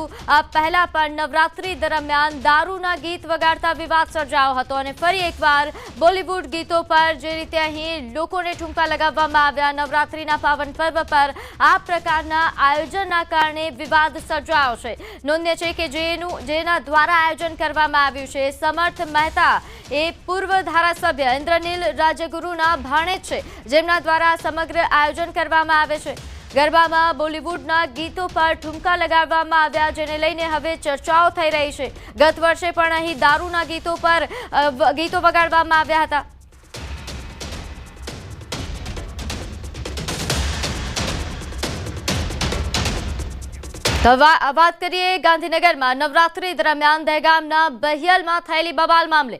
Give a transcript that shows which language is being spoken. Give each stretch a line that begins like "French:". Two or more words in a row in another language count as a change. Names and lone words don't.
Gujarati: આ પહેલા પણ નવરાત્રી દરમિયાન દારૂના ગીત વગાડતા વિવાદ સર્જાયો હતો અને ફરી એકવાર બોલિવૂડ ગીતો પર જે રીતે અહીં લોકોને ઠુમકા લગાવવામાં આવ્યા નવરાત્રીના પાવન પર્વ પર આ પ્રકારના આયોજનના કારણે વિવાદ સર્જાયો છે। નોંધે છે કે જેના દ્વારા આયોજન કરવામાં આવ્યું છે સમર્થ મહેતા એ પૂર્વ ધારાસભ્ય ઇન્દ્રનીલ રાજગુરુના ભાણેજ છે, જેમના દ્વારા સમગ્ર આયોજન કરવામાં આવે છે। ગરબામાં બોલિવૂડના ગીતો પર ઠુમકા લગાડવામાં આવ્યા, જેને લઈને હવે ચર્ચાઓ થઈ રહી છે. ગત વર્ષે પણ અહીં દારૂના ગીતો પર ગીતો વગાડવામાં આવ્યા હતા. તો વાત કરીએ ગાંધીનગરમાં નવરાત્રી દરમિયાન દહેગામના બહિયલમાં થયેલી બબાલ મામલે.